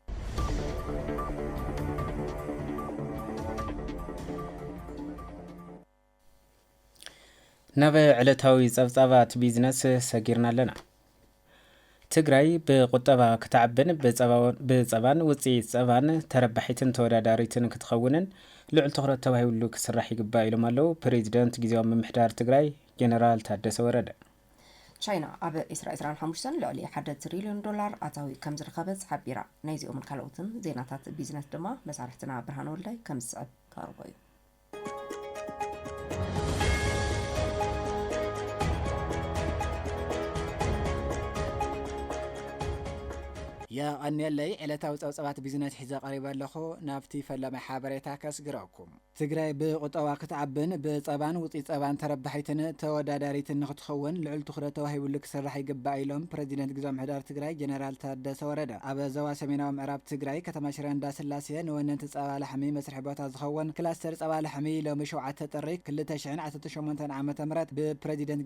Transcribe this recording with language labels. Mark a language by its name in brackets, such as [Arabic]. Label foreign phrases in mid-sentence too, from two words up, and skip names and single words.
[Tigrinya] ናብ ዕለታዊ ጸብጻባት ቢዝነስ ሰጊርና ኣለና። ትግራይ ብቁጠባ ክትዓብን ብጸባን ውፅኢት ጸባን ተረባሒትን ተወዳዳሪትን ክትኸውንን ልዑል ትኹረት ተባሂሉ ክስራሕ ይግባእ ኢሎም ኣለው ፕሬዚደንት ጊዜያዊ ምምሕዳር ትግራይ ጀነራል ታደሰ ወረደ። ቻይና ኣብ 2025 ልዕሊ $1 ትሪልዮን ኣታዊ ከም ዝረኸበት ሓቢራ። ናይዚኦም ካልኦትን ዜናታት ቢዝነስ ድማ መሳርሕትና ብርሃን ወልዳይ ከም ዝስዕብ ካርቦ እዩ። يا أنيلي علتاو ጸብጻባት ቢዝነስ ሒዘ ቀሪበ ኣለኹ ናብቲ ፈለመ ሓበሬታ ከስግረኩም። ትግራይ ብቁጠባ ክትዓብን ብጸባን ውፅኢት ጸባን ተረባሒትን ተወዳዳሪትን ንኽትኸውን ልዑል ትኹረት ተዋሂቡሉ ክስራሕ ይግባእ ኢሎም ፕሬዚደንት ጊዜያዊ ምምሕዳር ትግራይ ጀነራል ታደሰ ወረደ ኣብ ዞባ ሰሜናዊ ምዕራብ ትግራይ ከተማ ሽረ እንዳስላሴ ንወነንቲ ጸባ ላሕሚ መስርሒ ቦታ ዝኸውን ክላስተር ጸባ ላሕሚ ሎሚ 7 ጥሪ 2018 ዓ.ም ብፕሬዚደንት